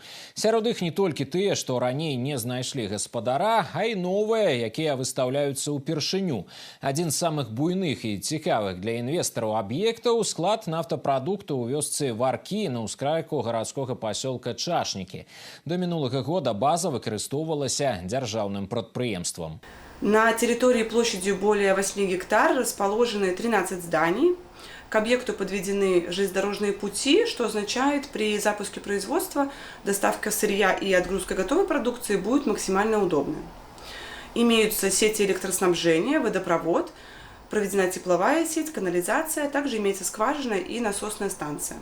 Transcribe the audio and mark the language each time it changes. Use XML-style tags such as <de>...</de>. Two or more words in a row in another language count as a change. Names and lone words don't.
<be>Сярод іх не толькі тыя, што раней не знайшлі гаспадара, а і новыя, якія выстаўляюцца ўпершыню. Адзін з самых буйных і цікавых для інвестараў аб'ектаў – склад нафтапрадуктаў у вёсцы Варкі на ўскрайку гарадскога пасёлка Чашнікі. До минулого года база выкарыстоўвалася дзяржаўным прадпрыемствам.</be> <ru>На территории площадью более 8 гектар расположены 13 зданий. К объекту подведены железнодорожные пути, что означает, при запуске производства доставка сырья и отгрузка готовой продукции будет максимально удобной. Имеются сети электроснабжения, водопровод, проведена тепловая сеть, канализация, а также имеется скважина и насосная станция.</ru>